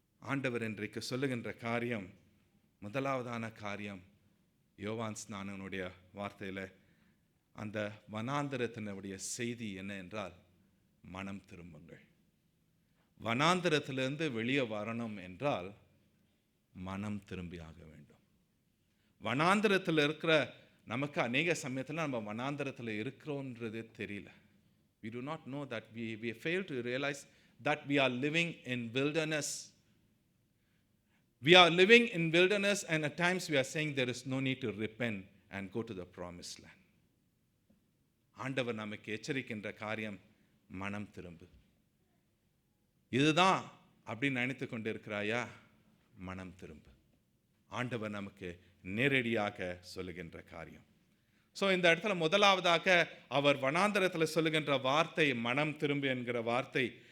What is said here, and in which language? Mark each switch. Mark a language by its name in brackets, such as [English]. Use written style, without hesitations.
[Tamil] ஆண்டவர் இன்றைக்கு சொல்லுகின்ற காரியம், முதலாவதான காரியம், யோவான் ஸ்நானனுடைய வார்த்தையில் அந்த வனாந்தரத்தினுடைய செய்தி என்ன என்றால், மனம் திரும்புங்கள். வனாந்தரத்திலிருந்து வெளியே வரணும் என்றால் மனம் திரும்பியாக வேண்டும். வனாந்தரத்தில் இருக்கிற நமக்கு அநேக சமயத்தில் நம்ம வனாந்தரத்தில் இருக்கிறோன்றது தெரியல. [English] We do not know that. We fail to realize that we are living in wilderness. We are living in wilderness, and at times we are saying there is no need to repent and go to the promised land. [Tamil] ஆண்டவர் நமக்கு எச்சரிக்கின்ற காரியம், மனம் திரும்பு. இதுதான் அப்படின்னு நினைத்து கொண்டு இருக்கிறாயா? மனம் திரும்பு. ஆண்டவர் நமக்கு நேரடியாக சொல்லுகின்ற காரியம். ஸோ இந்த இடத்துல முதலாவதாக அவர் வனாந்தரத்தில் சொல்லுகின்ற வார்த்தை மனம் திரும்பு என்கிற வார்த்தை.